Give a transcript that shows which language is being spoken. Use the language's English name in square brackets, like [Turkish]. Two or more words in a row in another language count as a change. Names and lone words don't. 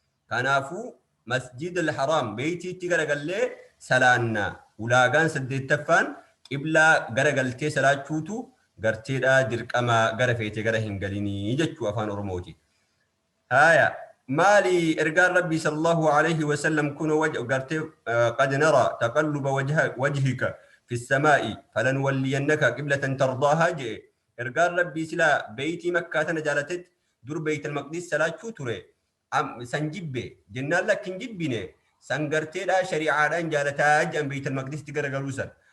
[Oromo] Kanaafuu masjid al-haraam Beeytiitti garagallee salaanna. Ulaagaan saddeettaffaan qiblaa garagaltee salaachuutu garteedha dirqama gara feete gara hin galinii jechuu afaan Oromooti. Haaya, maali ergaan Rabbii [Arabic] صلى الله عليه وسلم [Oromo] kun waj-, gartee, eh, [Arabic] "قد نرى تقلب وجه وجهك في السماء فلنولينك قبلة ترضاها," [Oromo] jee. Ergaan Rabbii sila Beeytii Makkaa tana jaalatetti dur Beeyt al-Maqdis salaachuu ture. Am-, san jibbe, jennaan lakkin jibbine, san garteedha shari'aadhaan jaalataa je'an Beeyt al-Maqdisitti garagaluu san.